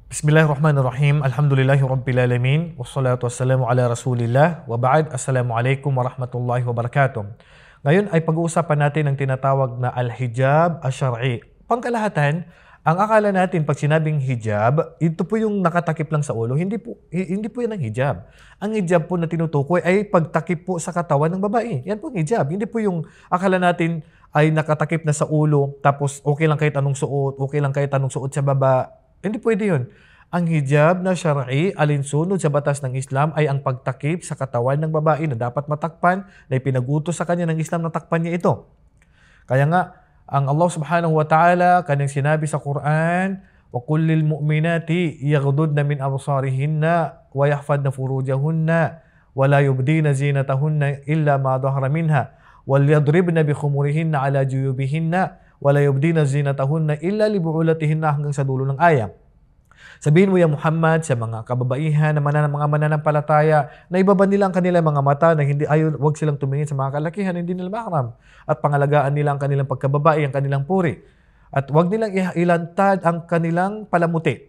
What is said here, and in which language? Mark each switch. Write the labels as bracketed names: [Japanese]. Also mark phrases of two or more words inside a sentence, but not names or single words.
[Arabic] بسم الله الرحمن الرحيم. الحمد لله رب العالمين. والصلاة والسلام على رسول الله. وبعد. السلام عليكم ورحمة الله وبركاته. [Filipino] Ngayon ay pag-uusapan natin ang tinatawag na [Arabic] الحجاب الشرعي. [Filipino] Pangkalahatan, ang akala natin pag sinabing hijab, ito po yung nakatakip lang sa ulo. Hindi po yan ang hijab. Ang hijab po na tinutukoy ay pagtakip po sa katawan ng babae. Yan po ang hijab. Hindi po yung akala natin ay nakatakip na sa ulo, tapos okay lang kahit anong suot, okay lang kahit anong suot sa baba. Hindi pwede yun. Ang hijab na syar'i, alinsunod sa batas ng Islam, ay ang pagtakip sa katawan ng babae na dapat matakpan, na ipinagutos sa kanya ng Islam na takpan niya ito. Kaya nga, ang Allah [Arabic] سبحانه وتعالى, [Filipino] kanyang sinabi sa Quran, [Arabic] وَقُلْ لِلْمُؤْمِنَاتِ يَغْضُضْنَ مِنْ أَبْصَارِهِنَّ وَيَحْفَظْنَ فُرُوجَهُنَّ وَلَا يُبْدِينَ زِينَتَهُنَّ إِلَّا مَا ظَهَرَ مِنْهَا وَلْيَضْرِبْنَ بِخُمُرِهِنَّ عَلَى جُيُوبِهِنَّ وَلَا يُبْدِينَ زِينَتَهُنَّ إِلَّا لِبُعُولَتِهِنَّ [Filipino] hanggang sa dulo ng aya. Sabihin mo ya Muhammad sa mga kababaihan na mga mananampalataya na ibaba nila ang kanilang mga mata na wag silang tumingin sa mga kalakihan, hindi nila mahram. At pangalagaan nila ang kanilang pagkababae, ang kanilang puri. At wag nilang ilantad ang kanilang palamuti.